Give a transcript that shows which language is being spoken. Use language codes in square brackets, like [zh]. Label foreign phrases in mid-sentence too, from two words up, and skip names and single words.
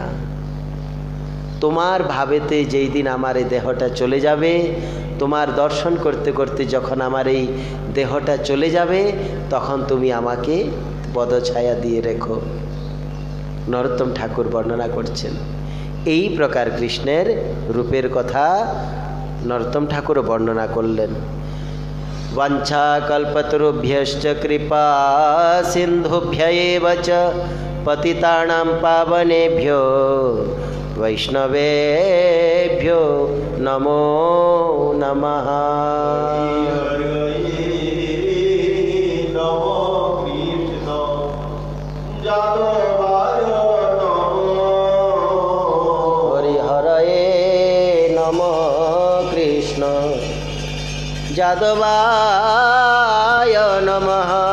[bn] তোমার ভাবেতে যেই দিন আমার এই দেহটা চলে যাবে, তোমার দর্শন করতে করতে যখন আমার এই দেহটা চলে যাবে, তখন তুমি আমাকে পদছায়া দিয়ে রেখো। নরোত্তম ঠাকুর বর্ণনা করছেন। এই প্রকার কৃষ্ণের রূপের কথা নরোত্তম ঠাকুরও বর্ণনা করলেন। [sa] বাঞ্ছা কল্পতরুভ্যশ্চ কৃপা সিন্ধুভ্য এব চ পতিতানাং পাবনেভ্যো বৈষ্ণবেভ্যো নমো নমঃ। হরিহরয়ে নমঃ কৃষ্ণ যাদবায় নমঃ।